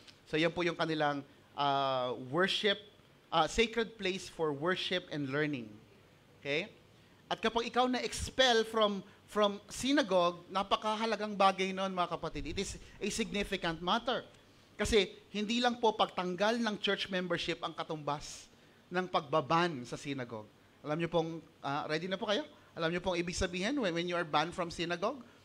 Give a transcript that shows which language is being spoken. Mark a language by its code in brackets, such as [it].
[en] So [tl] yan po yung kanilang [en] worship, sacred place for worship and learning. Okay? [tl] At kapag ikaw na-expel from synagogue, napakahalagang bagay noon, mga kapatid. [en] It is a significant matter. [tl] Kasi hindi lang po pagtanggal ng church membership ang katumbas ng pagbaban sa synagogue. Alam niyo pong, ready na po kayo? Alam niyo pong ibig sabihin [en] when you are banned from synagogue?